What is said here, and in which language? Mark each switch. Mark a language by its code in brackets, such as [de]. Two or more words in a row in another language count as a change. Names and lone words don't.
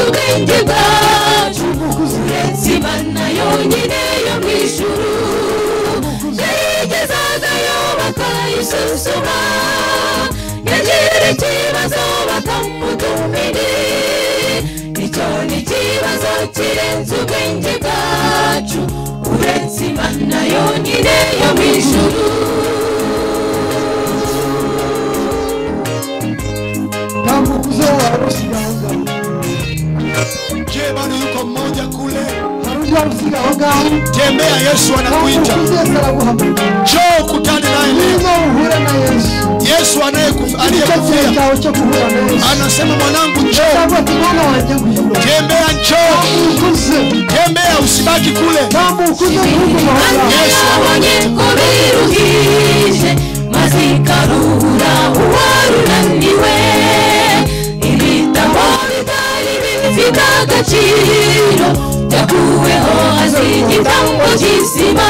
[rw] ubwenge bwacu uretse Imana yonyine yo mu ijuru yayigezagayo bakayisuzuma yagira ikibazo bakamutumira icyo ni ikibazo kirenze ubwenge bwacu uretse Imana yonyine yo mu ijuru. [sw] Je, bado yuko mmoja kule? Tembea, Yesu anakuita. Njoo kutane naye leo. Yesu aliyekufia anasema mwanangu njoo. Tembea, njoo. Tembea, usibaki kule. [rw] Yesu kubiruhije mazikaruhura uwarunaniwe ibitabo bitari bifite agaciro byakuweho hasi igitambo cy'isima.